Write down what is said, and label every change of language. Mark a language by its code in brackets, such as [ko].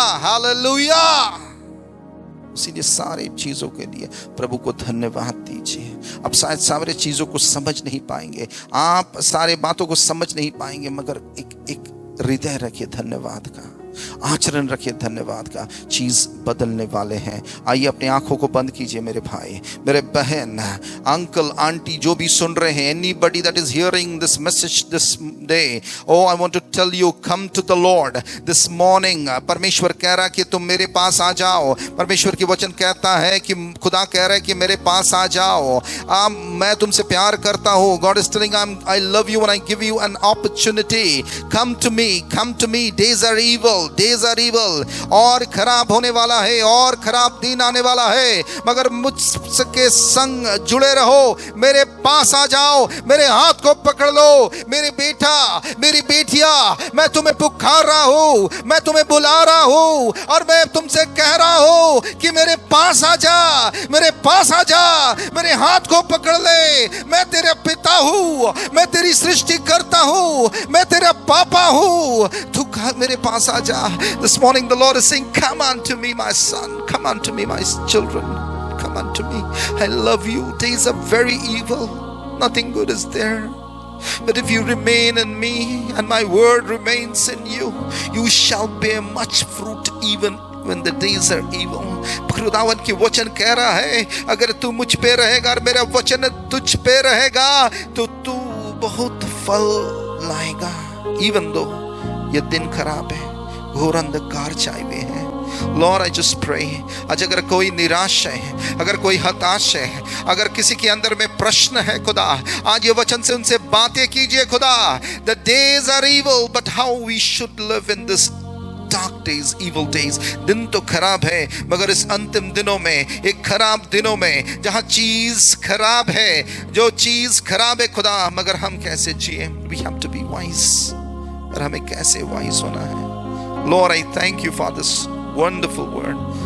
[hi] Hallelujah. इसीलिए सारी चीजों के लिए प्रभु को धन्यवाद दीजिए। अब शायद सारे चीजों को समझ नहीं पाएंगे, आप सारे बातों को समझ नहीं पाएंगे, मगर एक हृदय रखिए धन्यवाद का, आचरण रखिए धन्यवाद का। चीज बदलने वाले हैं। आइए अपनी आंखों को बंद कीजिए मेरे भाई, मेरे बहन, अंकल, आंटी जो भी सुन रहे हैं, [en] anybody that is hearing this message this day, oh I want to tell you, come to the Lord this morning। [hi] परमेश्वर कह रहा है कि तुम मेरे पास आ जाओ। परमेश्वर की वचन कहता है कि खुदा कह रहा है कि मेरे पास आ जाओ, मैं तुमसे प्यार करता हूँ। [en] God is telling I love you and I give you an opportunity। come to me, days are evil, [hi] और खराब होने वाला है, और खराब दिन आने वाला है, मगर मुझके संग जुड़े रहो, मेरे पास आ जाओ, मेरे हाथ को पकड़ लो। मेरे बेटा, मेरी बेटिया, मैं तुम्हें पुकार रहा हूँ, मैं तुम्हें बुला रहा हूँ, और मैं तुमसे कह रहा हूँ कि मेरे पास आ जा, मेरे पास आ जा, मेरे हाथ को पकड़ ले। मैं तेरा पिता हूँ, मैं तेरी सृष्टि करता हूँ, मैं तेरा पापा हूँ, तू मेरे पास आ जा। [en] This morning the Lord is saying, come unto me my son, come unto me my children, come unto me, I love you. Days are very evil, nothing good is there, but if you remain in me and my word remains in you, you shall bear much fruit even when the days are evil। [hi] खुदावन की वचन कह रहा है, अगर तू मुझ पे रहेगा और मेरा वचन तुझ पे रहेगा तो तू बहुत फल लाएगा। [en] even though [hi] ये दिन खराब है, घोर अंधकार छाए हुए हैं। [en] Lord, I just pray, [hi] आज अगर कोई निराश है, अगर कोई हताश है, अगर किसी के अंदर में प्रश्न है, खुदा आज ये वचन से उनसे बातें कीजिए। [en] खुदा, the days are evil, but how we should live in this dark days, evil days। [hi] दिन तो खराब है, मगर इस अंतिम दिनों में, एक खराब दिनों में, जहां चीज खराब है, जो चीज खराब है खुदा, मगर हम कैसे जिए? [en] We have to be wise। [hi] और हमें कैसे वाइज होना है? [en] Lord, I thank you for this wonderful word।